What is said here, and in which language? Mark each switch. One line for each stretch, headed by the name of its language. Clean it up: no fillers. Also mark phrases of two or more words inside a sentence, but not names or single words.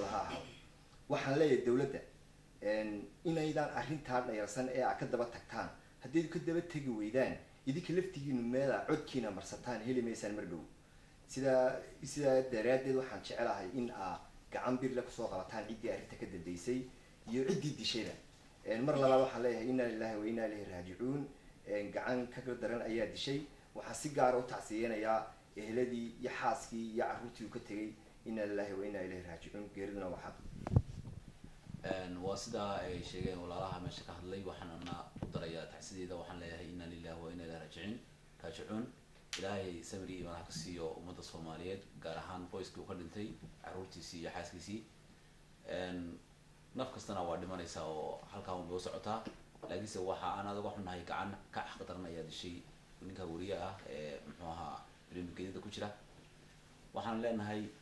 Somali: ha ahaado waxaan leeyahay dowladda inaydaan arrintaa dhayarsan ee aad ka daba tagtaan haddayd ka daba tegi weydaan idinka laftigiinu meela codkiina marsataan heli maysaan mar dhow sidaa daraaddeed waxaan jecelahay in aa gacan birle kusoo qabataan ciddii arrinta ka dambeysay iyo ciddii dishayda mar labaad waxaan leeyahay
Arabic: إنا لله وإنا إليه راجعون
Somali: gacan ka daran ayaa dishay waxaan si gaara u tacsiyeynayaa ehladii iyo xaaskii iyo carruurtii uu ka tegay
Arabic: إنا لله وإنا إليه راجعون
Somali: geeriduna waa xaq waa sidaa ay sheegeen walaalaha meesha ka hadlay waxaanna u darayaa tacsideeda waxaan leeyahay
Arabic: إنا لله وإنا إليه راجعون
Somali: ilaahay samri iyo madax ka siiyo ummadda soomaaliyeed gaar ahaan qoyskii uu ka dhintay carruurtiisii iyo xaaskiisii naf kastana waa dhimanaysaa oo halkaa unbay u socotaa laakiinse waxa aan adaga xunnahay gacan ka xaqdaran ayaa dishay ninka wariye ah ee muxuu ahaa barnaamijyada ku jira waxaan leenahay